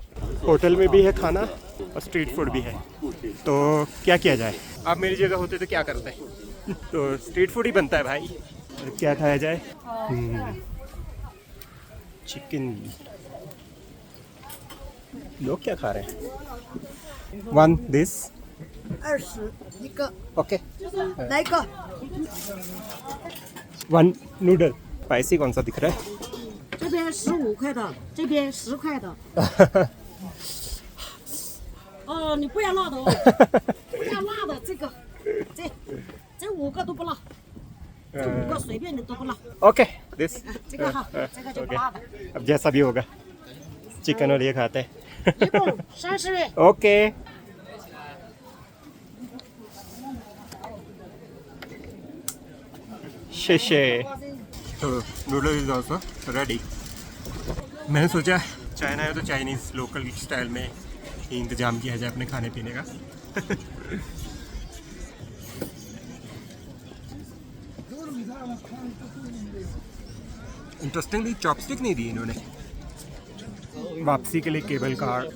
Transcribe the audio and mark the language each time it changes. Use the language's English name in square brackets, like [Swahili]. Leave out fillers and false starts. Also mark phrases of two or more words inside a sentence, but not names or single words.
[Hindi] होटल में भी है खाना और [English] street food [Hindi] भी है, तो क्या किया जाए। आप मेरी जगह होते तो क्या करते हैं? तो [English] street food [Hindi] ही बनता है भाई। क्या खाया जाए? चिकन। लोग क्या खा रहे हैं? 1 this [Chinese] 20 一个， [Hindi] ओके, [Chinese] 来一个。 [Hindi] 1 नूडल। स्पाइसी कौन सा दिख रहा है? [Chinese] 这边15块的，这边10块的。哦，你不要闹的哦。要辣的这个，这5个都不辣，这5个随便的都不辣。 [English] OK this [Chinese] 这个哈，这个就不辣的。 [Hindi] अब जैसा भी होगा चिकन और ये खाते हैं [Chinese] 一共30元。 [Hindi] ओके शेशे तो [English] noodle is also ready [Hindi] मैंने सोचा चाइना है तो [English] Chinese local style [Hindi] में ही इंतज़ाम किया जाए अपने खाने पीने का इंटरेस्टिंगली चॉपस्टिक नहीं दी इन्होंने वापसी के लिए [English] cable car